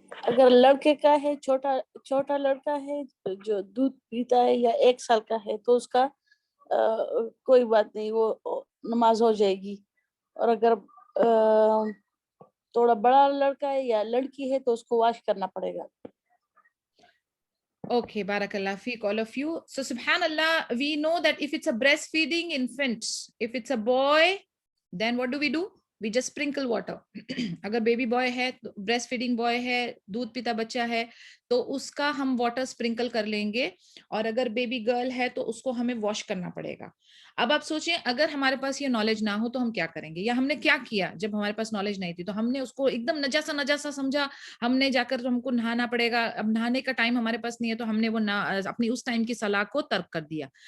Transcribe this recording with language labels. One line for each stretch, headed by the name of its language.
Hindi: अगर लड़के का है, छोटा लड़का है जो दूध पीता है या 1 साल का है, तो उसका कोई बात नहीं, वो नमाज हो जाएगी। और अगर थोड़ा बड़ा लड़का है या लड़की है तो उसको वॉश करना पड़ेगा।
English: Okay,
Arabic: barakallah feek,
English: all of you. So subhanallah, we know that if it's a breastfeeding infant, if it's a boy, then what do? We just sprinkle water.
Hindi: अगर बेबी बॉय है, ब्रेस्ट फीडिंग बॉय है, दूध पीता बच्चा है, तो उसका हम वाटर स्प्रिंकल कर लेंगे। और अगर बेबी गर्ल है तो उसको हमें वॉश करना पड़ेगा। अब आप सोचें, अगर हमारे पास ये नॉलेज ना हो तो हम क्या करेंगे? या हमने क्या किया जब हमारे पास नॉलेज नहीं थी? तो हमने उसको एकदम नजासा समझा, हमने जाकर हमको नहाना पड़ेगा, अब नहाने का टाइम हमारे पास नहीं है, तो हमने वो अपनी उस टाइम की सलाह को तर्क कर दिया।